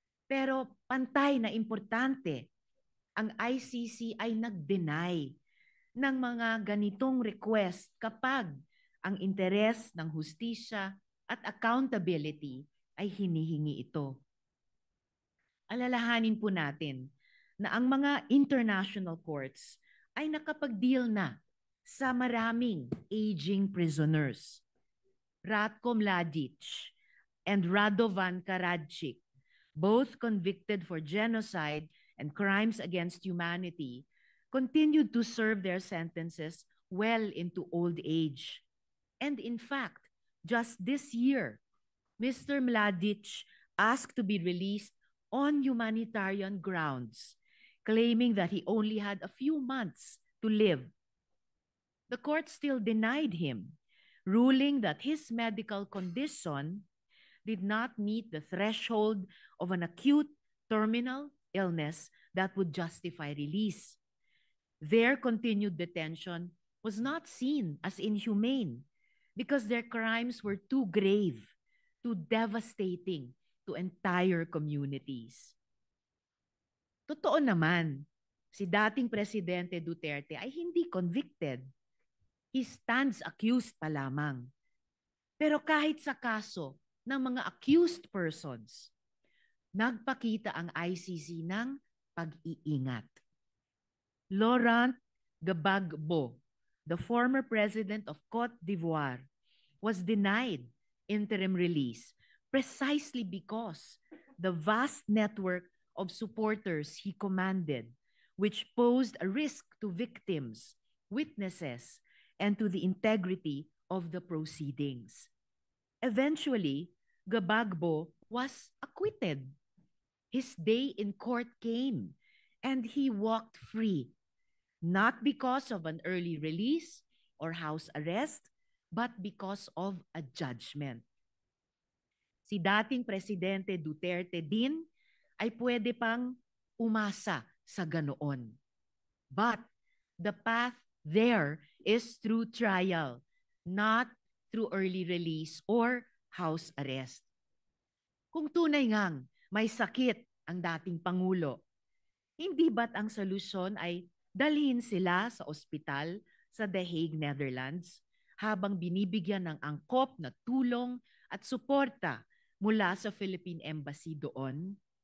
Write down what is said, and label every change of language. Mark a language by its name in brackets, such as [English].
[Filipino] Pero pantay na importante, ang ICC ay nag-deny ng mga ganitong request kapag ang interes ng hustisya at accountability ay hinihingi ito. Alalahanin po natin na ang mga international courts ay nakapag-deal na sa maraming aging prisoners. [English] Ratko Mladic and Radovan Karadzic, both convicted for genocide and crimes against humanity, continued to serve their sentences well into old age. And in fact, just this year, Mr. Mladic asked to be released on humanitarian grounds, claiming that he only had a few months to live. The court still denied him, ruling that his medical condition did not meet the threshold of an acute terminal illness that would justify release. Their continued detention was not seen as inhumane because their crimes were too grave, too devastating to entire communities. [Filipino] Totoo naman, si dating Presidente Duterte ay hindi convicted. [English] He stands accused [Filipino] pa lamang. Pero kahit sa kaso ng mga accused persons, nagpakita ang ICC ng pag-iingat. [English] Laurent Gbagbo, the former president of Cote d'Ivoire, was denied interim release precisely because the vast network of supporters he commanded, which posed a risk to victims, witnesses, and to the integrity of the proceedings. Eventually, Gbagbo was acquitted. His day in court came, and he walked free, not because of an early release or house arrest, but because of a judgment. [Filipino] Si dating Presidente Duterte din ay pwede pang umasa sa ganoon. [English] But the path there is through trial, not through early release or house arrest. [Filipino] Kung tunay ngang may sakit ang dating Pangulo, hindi ba't ang solusyon ay dalhin sila sa ospital sa The Hague, Netherlands, habang binibigyan ng angkop na tulong at suporta mula sa Philippine Embassy doon?